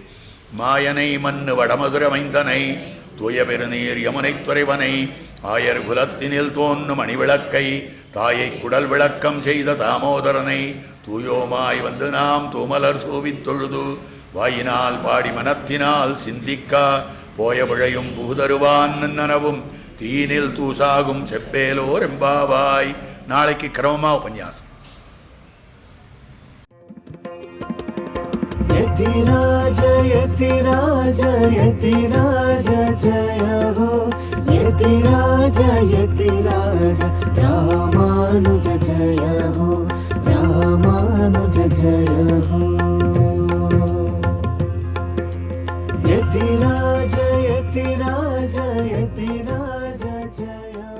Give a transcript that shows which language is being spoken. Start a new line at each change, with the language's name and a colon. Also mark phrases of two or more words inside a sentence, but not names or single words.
Tamil: மாயனை மண்ணு வடமதுர மைந்தனை தூய பெருநீர் யமுனை துறைவனை ஆயர் குலத்தினில் தோன்றும் அணிவிளக்கை தாயை குடல் விளக்கம் செய்த தாமோதரனை தூயோமாய் வந்து நாம் தூமலர் சூவித் தொழுது வாயினால் பாடி மனத்தினால் சிந்திக்கா போய விழையும் பூதருவான் நனவும் தீனில் தூசாகும் செப்பேலோர் எம்பாவாய். நாளைக்கு கிரமமா உபன்யாசம்.
Hindi: यतिराज यतिराज यतिराज जय हो यतिराज यतिराज रामानुज जय हो रामानुज जय हो यतिराज यतिराज यतिराज जय